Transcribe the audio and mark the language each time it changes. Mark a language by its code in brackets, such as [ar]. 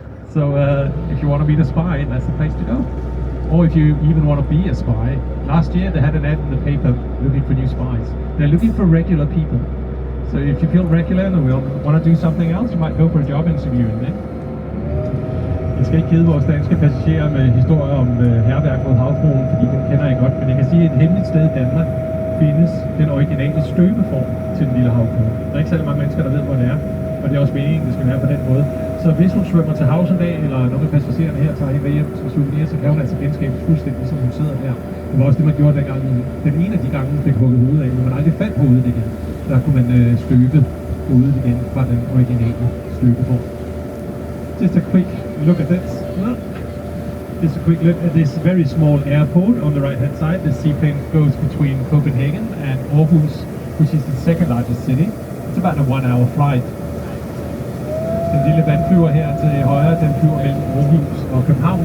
[en] So if you want to meet a spy, that's the place to go. Or if you even want to be a spy. Last year they had an ad in the paper looking for new spies. They're looking for regular people. So if you feel regular and want to do something else, you might go for a job interview in there. [da] Jeg skal ikke kede vores danske passagerer med historier om hærværk mod havfruen, fordi den kender jeg godt. Men jeg kan sige, at et hemmeligt sted i Danmark findes den originale støbeform til den lille havfrue. Der er ikke særlig mange mennesker, der ved, hvor det er. Og det er også meningen, det skal være på den måde. Så hvis hun svømmer til havs en dag, eller nogle af passagererne her tager hende med hjem som souvenir, så kan hun altså genskabe fuldstændig, som hun sidder der. Det var også det, man gjorde dengang. Den ene af de gange, hun fik hugget hovedet af, men man aldrig fandt hovedet igen. Der kunne man støbe hovedet igen fra den originale støbeform. [en] Just a quick look at this. Just a quick look at this very small airport on the right hand side. The seaplane goes between Copenhagen and Aarhus, which is the second largest city. It's about a 1-hour flight. [da] Den lille vandflyver her til højre, den flyver mellem Aarhus og København.